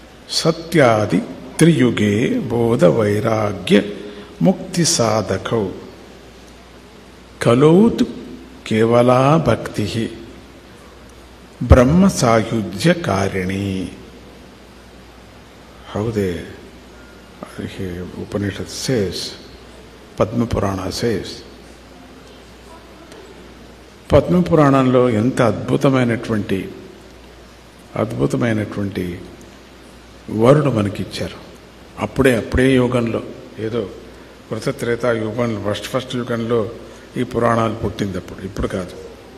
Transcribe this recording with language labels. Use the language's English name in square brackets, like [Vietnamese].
[Sanskrit] సత్యాది త్రియుగే బోధ వైరాగ్య ముక్తి సాధకౌ కలౌతు కేవలా భక్తి బ్రహ్మ సాయుజ్యకారిణి. [English] How the Upanishad says, Padma Purana says. [Telugu] Padma పురాణంలో ఎంత అద్భుతమైనటువంటి వరుడు మనకిచ్చారు. అప్పుడే యుగంలో, ఏదో కృతత్రేత యుగంలో, ఫస్ట్ యుగంలో ఈ పురాణాలు పుట్టింది. ఇప్పుడు కాదు.